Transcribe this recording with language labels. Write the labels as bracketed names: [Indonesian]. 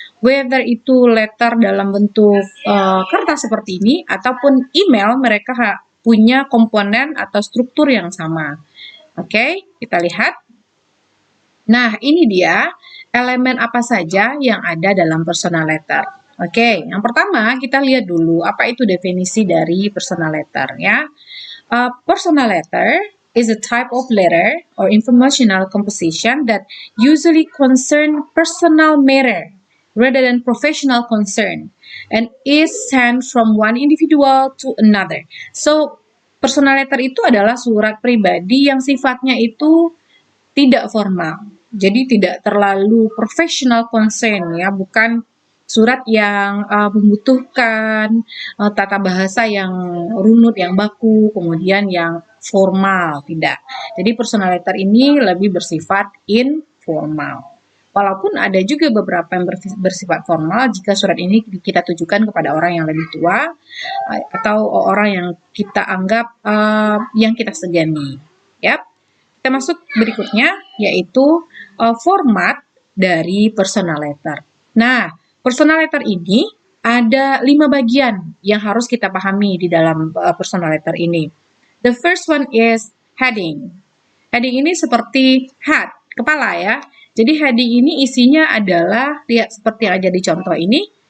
[Indonesian] Whether itu letter dalam bentuk kertas seperti ini ataupun email, mereka punya komponen atau struktur yang sama. Oke, kita lihat. Nah, ini dia elemen apa saja yang ada dalam personal letter. Oke, yang pertama kita lihat dulu apa itu definisi dari personal letter ya. [English] Personal letter is a type of letter or informational composition that usually concern personal matter rather than professional concern and is sent from one individual to another. [Indonesian] So, personal letter itu adalah surat pribadi yang sifatnya itu tidak formal. Jadi tidak terlalu professional concern ya, bukan surat yang membutuhkan tata bahasa yang runut, yang baku, kemudian yang formal, tidak. Jadi personal letter ini lebih bersifat informal. Walaupun ada juga beberapa yang bersifat formal jika surat ini kita tujukan kepada orang yang lebih tua atau orang yang kita anggap yang kita segani. Yap. Kita masuk berikutnya yaitu format dari personal letter. Nah, personal letter ini ada 5 bagian yang harus kita pahami di dalam personal letter ini. [English] The first one is heading. [Indonesian] Heading ini seperti head, kepala ya. Jadi heading ini isinya adalah, lihat seperti yang ada di contoh ini.